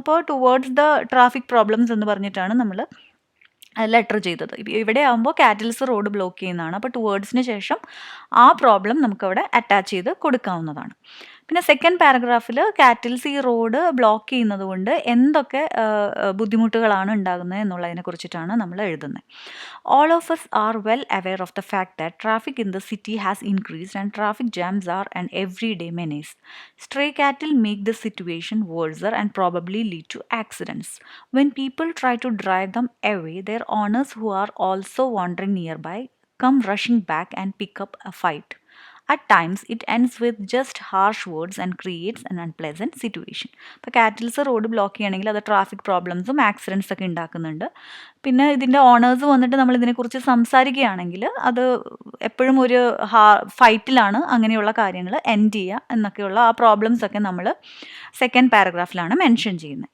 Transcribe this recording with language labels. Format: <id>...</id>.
<ml>അപ്പോൾ</ml> <en>towards the traffic problems</en> <ml>എന്ന് പറഞ്ഞിട്ടാണ് നമ്മൾ ലെറ്റർ ചെയ്തത്. ഇവിടെ ആകുമ്പോൾ കാറ്റൽസ് റോഡ് ബ്ലോക്ക് ചെയ്യുന്നതാണ്. അപ്പോൾ ടുവേർഡ്സിന് ശേഷം ആ പ്രോബ്ലം നമുക്കവിടെ അറ്റാച്ച് ചെയ്ത് കൊടുക്കാവുന്നതാണ്. പിന്നെ സെക്കൻഡ് പാരഗ്രാഫിൽ കാറ്റിൽസ് ഈ റോഡ് ബ്ലോക്ക് ചെയ്യുന്നത് കൊണ്ട് എന്തൊക്കെ ബുദ്ധിമുട്ടുകളാണ് ഉണ്ടാകുന്നത് എന്നുള്ളതിനെ കുറിച്ചിട്ടാണ് നമ്മൾ എഴുതുന്നത്.</ml> <en>All of us are well aware of the fact that traffic in the city has increased and traffic jams are an everyday menace. Stray cattle make the situation worse and probably lead to accidents. When people try to drive them away, their owners who are also wandering nearby come rushing back and pick up a fight. At times, it ends with just harsh words and creates an unpleasant situation.</en> <ml>ഇപ്പോൾ cattles road block ചെയ്യണമെങ്കിൽ അത് traffic പ്രോബ്ലംസും accidents ഒക്കെ ഉണ്ടാക്കുന്നുണ്ട്. പിന്നെ ഇതിൻ്റെ owners വന്നിട്ട് നമ്മൾ ഇതിനെക്കുറിച്ച് സംസാരിക്കുകയാണെങ്കിൽ അത് എപ്പോഴും ഒരു ഫൈറ്റിലാണ് അങ്ങനെയുള്ള കാര്യങ്ങൾ എൻഡ് ചെയ്യുക എന്നൊക്കെയുള്ള ആ പ്രോബ്ലംസ് ഒക്കെ നമ്മൾ സെക്കൻഡ് പാരഗ്രാഫിലാണ് മെൻഷൻ ചെയ്യുന്നത്.</ml>